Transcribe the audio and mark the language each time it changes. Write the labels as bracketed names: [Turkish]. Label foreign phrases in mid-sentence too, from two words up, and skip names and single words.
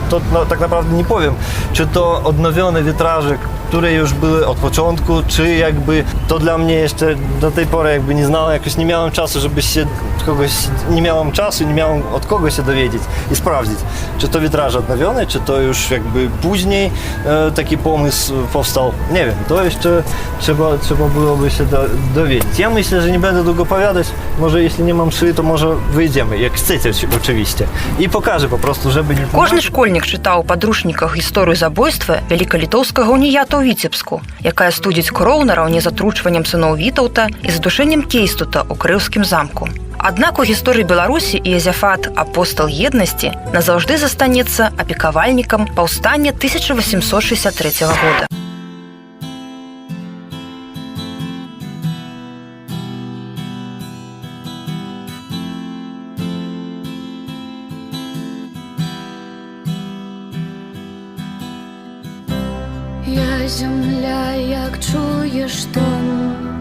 [Polish] Ja to tak naprawdę nie powiem, czy to odnowiony witrażyk które już były od początku, czy jakby to dla mnie jeszcze do tej pory jakby nie znałem, jakoś nie miałem czasu, żeby się kogoś, nie miałem czasu, nie miałem od kogo się dowiedzieć i sprawdzić, czy to witraż odnowiony, czy to już jakby później taki pomysł powstał. Nie wiem, to jeszcze trzeba byłoby się dowiedzieć. Ja myślę, że nie będę długo opowiadać, może jeśli nie mam szyi, to może wyjdziemy, jak chcecie oczywiście, i pokażę po prostu, żeby nie... [Belarusian] Кожны школьнік чытаў у падручніках гісторыю забойства вялікалітоўскага уніята ў Віцебску, якая студзіць кроў нараўне з атручваннем сыноў Вітаўта і задушэннем Кейстута ў Крыўскім замку. Аднак у гісторыі Беларусі Іезафат, апостал еднасці, назаўжды застанецца апекавальнікам паўстання 1863 года. [Ukrainian] Я земля, як чуєш дому.